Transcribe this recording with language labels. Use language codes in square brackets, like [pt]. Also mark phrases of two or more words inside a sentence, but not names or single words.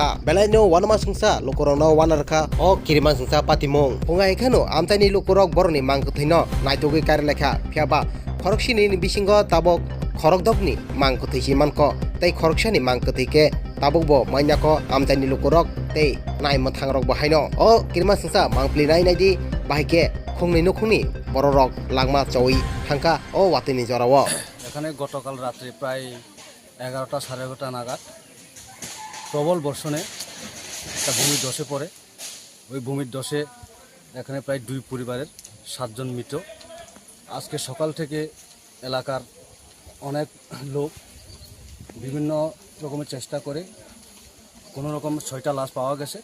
[trp] belaino wanama sungsa lokorokno wanarkha o kiriman sungsa patimung pongai khano amtani lokorok borni mangkuthaino naitogi karelekha phiaba khoroksini bisingo tabok khorokdokni mangkuthisi manko tei khoroksani mangkuthike tabokbo mainako amtani lokorok tei naima thangrok bahaino o kiriman sungsa mangplinai naidi bahike khongni nokhungni bororok langma chawi thangka o watini jorawo [bn] এখানে গতকাল রাত্রে প্রায় 11টা সাড়ে 11টা নাগাদ প্রবল বর্ষণে একটা ভূমির ধসে পড়ে। ওই ভূমির ধসে এখানে প্রায় 2 পরিবারের 7 জন মৃত। আজকে সকাল থেকে এলাকার অনেক লোক বিভিন্ন রকমের চেষ্টা করে কোনো রকম 6টা লাশ পাওয়া গেছে।